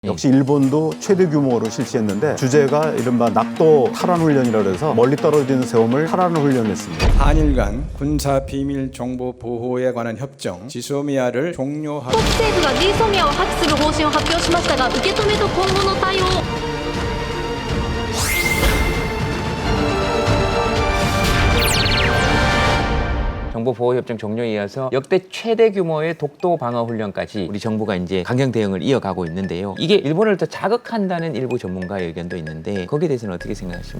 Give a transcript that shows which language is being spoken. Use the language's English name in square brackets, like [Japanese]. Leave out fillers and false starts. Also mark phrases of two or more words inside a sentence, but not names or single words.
[Korean] 역시 일본도 최대 규모로 실시했는데 주제가 이른바 낙도 탈환 훈련이라고 해서 멀리 떨어지는 세움을 탈환을 훈련했습니다. 한일 간 군사 비밀 정보 보호에 관한 협정 지소미아를 종료하고 [Japanese] 国政府が G ソミアを破棄する方針を発表しましたが、受け止めと今後の対応。 [Korean] 정보보호협정 종료에 이어서 역대 최대 규모의 독도 방어 훈련까지 우리 정부가 이제 강경 대응을 이어가고 있는데요. 이게 일본을 더 자극한다는 일부 전문가의 의견도 있는데 거기에 대해서는 어떻게 생각하십니까?